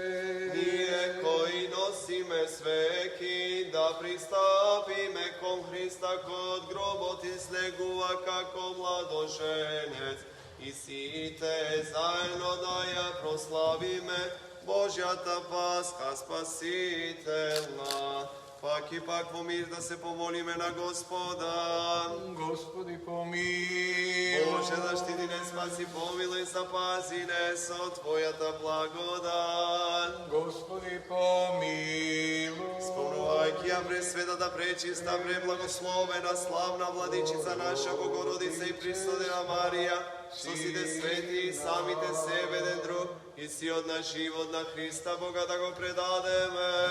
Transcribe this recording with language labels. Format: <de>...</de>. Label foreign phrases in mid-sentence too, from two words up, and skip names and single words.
<mk>Ние кои носиме свеки, да пристапиме кон Христа, кој од гробот излегува како младоженец, и сите заедно да ја прославиме Божјата Пасха спасителна. Пак и пак во мир да се помолиме на Господа.</mk> <cu>Господи помилуй.</cu> <mk>Боже, защити не, спаси, помилуй, запази не со Твојата благодат.</mk> <cu>Господи помилуй.</cu> <mk>Спомнувајќи ја пресветата, пречиста, преблагословена, славна владичица наша Богородица и Пресудева Марија, со сите свети и самите себе ден друг, и си од наш живот на Христа Бога да го предадеме.</mk>